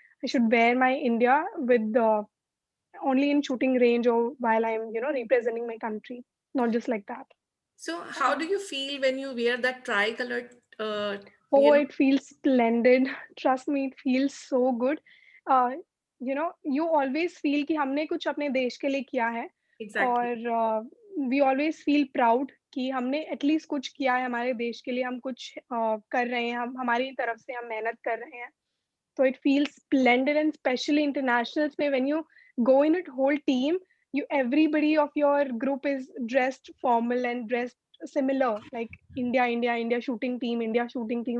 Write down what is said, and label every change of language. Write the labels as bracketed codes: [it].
[en] I should wear my India with the only in shooting range or while I'm, representing my country, not just like that. So how do you feel when you wear that tricolored, Oh, it feels splendid. Trust me, it feels so good. [hi] Uh, [en] you always feel [hi] कि हमने कुछ अपने देश के लिए किया है, [en] exactly. [hi] और [en] we always feel [hi] proud कि हमने एटलीस्ट कुछ किया है हमारे देश के लिए, हम कुछ कर रहे हैं, हम हमारी तरफ से हम मेहनत कर रहे हैं। [en] So it feels splendid, and especially internationals में when you go in a whole team, everybody of your group is dressed formal and dressed similar, like India shooting team, India shooting team.